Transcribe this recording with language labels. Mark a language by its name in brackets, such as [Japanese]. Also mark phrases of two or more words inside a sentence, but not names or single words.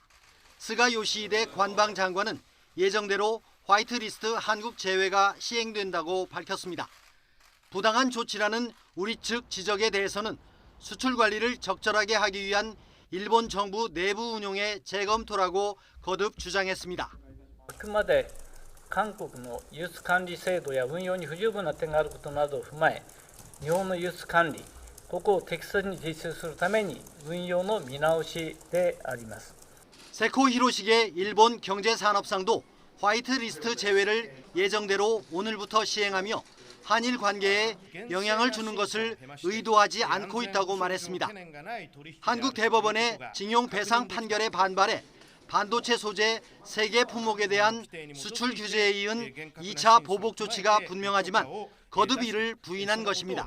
[Korean] 스가 요시히데 관방장관은 예정대로 화이트리스트 한국 제외가 시행된다고 밝혔습니다. 부당한 조치라는 우리 측 지적에 대해서는 수출 관리를 적절하게 하기 위한 일본 정부 내부 운용의 재검토라고 거듭 주장했습니다. [Japanese] あくまで韓国の輸出管理制度や運用に不十分な点があることなどを踏まえ、日本の輸出管理、ここを適切に実施するために運用の見直しであります。 [Korean] 세코 히로시게 일본 경제산업상도 화이트리스트 제외를 예정대로 오늘부터 시행하며 한일 관계에 영향을 주는 것을 의도하지 않고 있다고 말했습니다. 한국 대법원의 징용 배상 판결에 반발해 반도체 소재 3개 품목에 대한 수출 규제에 이은 2차 보복 조치가 분명하지만 거듭 이를 부인한 것입니다.